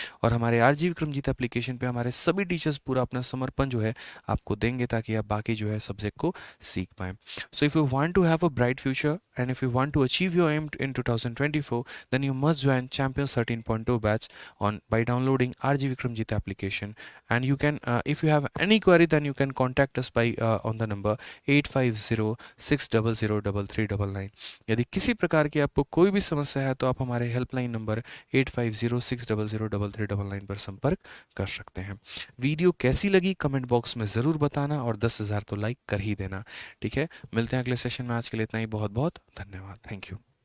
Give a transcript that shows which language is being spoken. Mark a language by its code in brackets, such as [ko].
[hi] और हमारे RG Vikramjit application पे हमारे सभी टीचर्स पूरा अपना समर्पण जो है आपको देंगे ताकि आप बाकी जो है सब्जेक्ट को सीख पाएं। [en] So if you want to have a bright future and if you want to achieve your aim in 2024, then you must join Champions 13.0 batch by downloading RG Vikramjit application. And you can, if you have any query, then you can contact us by on the number 8506003399। [hi] यदि किसी प्रकार की आपको कोई भी समस्या है तो आप हमारे हेल्पलाइन नंबर 8506003399 पर संपर्क कर सकते हैं। वीडियो कैसी लगी कमेंट बॉक्स में ज़रूर बताना और 10,000 तो लाइक कर ही देना। ठीक है, मिलते हैं अगले सेशन में। आज के लिए इतना ही। बहुत बहुत धन्यवाद। Thank you.